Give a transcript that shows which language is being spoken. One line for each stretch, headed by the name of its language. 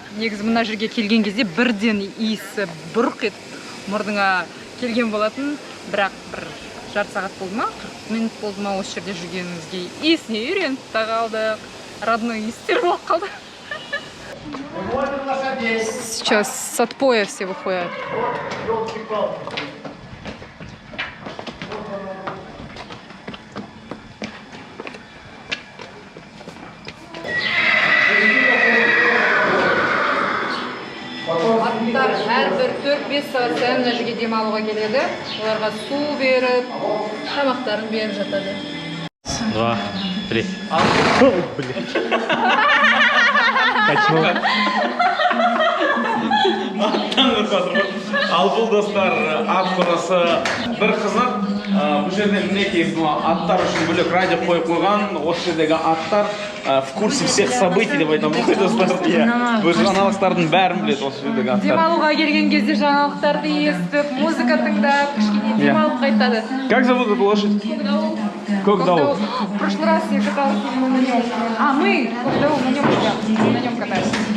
Kazakh: Негізі мына жерге келген кезде бірден иісі бұрқ етіп мұрдыңа келген болатын, бірақ бір жарты сағат болды ма, 40 минут болды ма осы жерде жүргенімізге иісіне үйреніп та қалдық, родной иістер болып қалды.
Russian: Сейчас с отпоя все выходят.
Kazakh: Аттар әрбір 4-5 сағат сайын мына жерге демалуға келеді. Оларға су беріп, тамақтарын беріп жатады. 2, 3. Ал бұл достар, ат қорасы бір қызық. Бұл жерде мінекей аттар үшін бөлек радио қойып қойған. Осы жердегі аттар
Russian: в курсе всех событий
Kazakh: деп айтамын ғой достар. Бұл жаңалықтардың бәрін біледі осы жердегі аттар. Демалуға келген кезде жаңалықтарды естіп, музыка тыңдап, кішкене демалып қайтады.
Russian: Как зовут эту лошадь? Кокдау. В прошлый раз я каталась именно на нем. А мы Кокдау на нем катались.